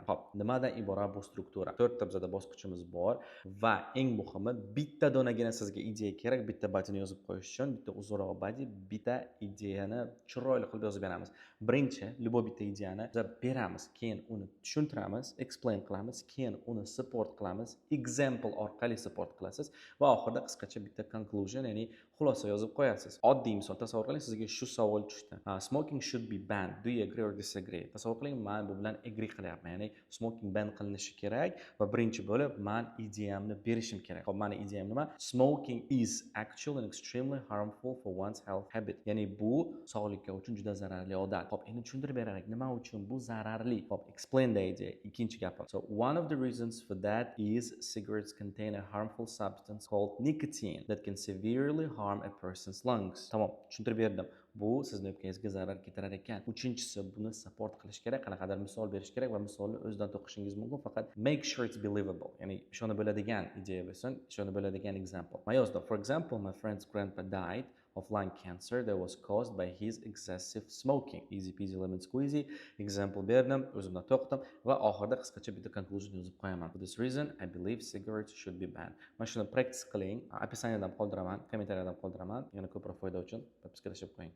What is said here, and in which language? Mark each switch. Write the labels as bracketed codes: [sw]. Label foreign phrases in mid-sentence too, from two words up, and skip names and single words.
[uz] Xo'p, nimadan iborat bu struktura? 4 ta bizada bosqichimiz bor va eng muhimi bitta donagina sizga ideya kerak, bitta badiani yozib qo'yish uchun, bitta uzunroq badi, bitta ideyani chiroyli qilib yozib beramiz. Birinchi, любой bitta ideyani biz beramiz, keyin uni tushuntiramiz, explain qilamiz, keyin uni support qilamiz, example orqali support qilasiz va oxirida qisqacha bitta conclusion, ya'ni xulosa yozib qo'yasiz. Oddiy misol tasavvur qiling, sizga shu savol tushdi. [en] Smoking should be banned. Do you agree or disagree? [uz] Tasavvur qiling, men bu bilan agree qilyapman. Ya'ni [en] smoking ban [uz] qilinishi kerak va birinchi bo'lib men ideyamni berishim kerak. Xo'p, meni ideyam nima? [en] Smoking is actual and extremely harmful for one's health habit. [uz] Ya'ni bu sog'likka uchun juda zararli odat. Xo'p, endi tushuntirib beraylik, nima uchun bu zararli? Xo'p, [en] explain the idea. [uz] Ikkinchi gapi. [en] So one of the reasons for that is cigarettes contain a harmful substance called nicotine that can severely harm a person's lungs. [uz] Tamom, tushuntirib berdim. Bu sizni o'pkangizga zarar keltirar ekan. Uchinchisi, buni support qilish kerak, qanaqadir misol berish kerak va misolni o'zidan to'qishingiz mumkin, faqat [en] make sure it's believable. [uz] Ya'ni ishonib bo'ladigan ideya bo'lsin, ishonib bo'ladigan example. [en] Mayozda, for example, my friend's grandpa died of lung cancer that was caused by his excessive smoking. Easy peasy lemon squeezy. [uz] Example berdim, o'zimdan to'xtam va oxirida qisqacha bitta conclusion yozib qo'yaman. [en] For this reason, I believe cigarettes should be banned. [uz] Mana shuni practice qiling. Описаниyadan qoldiraman, kommentariyadan qoldiraman. Yana ko'proq foyda uchun podpiska tashab qo'ying.